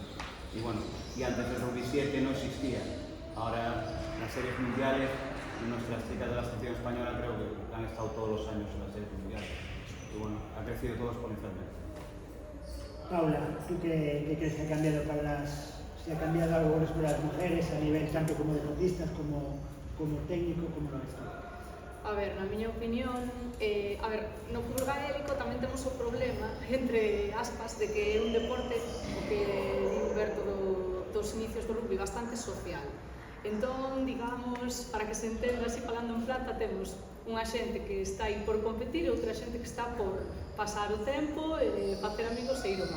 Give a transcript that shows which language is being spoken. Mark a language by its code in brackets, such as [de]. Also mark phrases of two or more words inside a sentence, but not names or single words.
[es] Y bueno, y antes el rugby 7 no existía. Ahora las series mundiales, nuestras chicas de la selección española creo que han estado todos los años en las series mundiales. Y bueno, ha crecido todo exponencialmente. Paula, ¿tú qué crees que ha cambiado si ha cambiado algo con las mujeres a nivel tanto como deportistas, como técnico, como lo ves tú? [gl] A ver, na miña opinión, no fútbol gaélico tamén temos o problema, entre aspas, de que é un deporte o que di Humberto dos inicios do rugby bastante social. Entón, digamos, para que se entenda así falando en plata, temos unha xente que está aí por competir e outra xente que está por pasar o tempo, facer amigos e ir ao mar.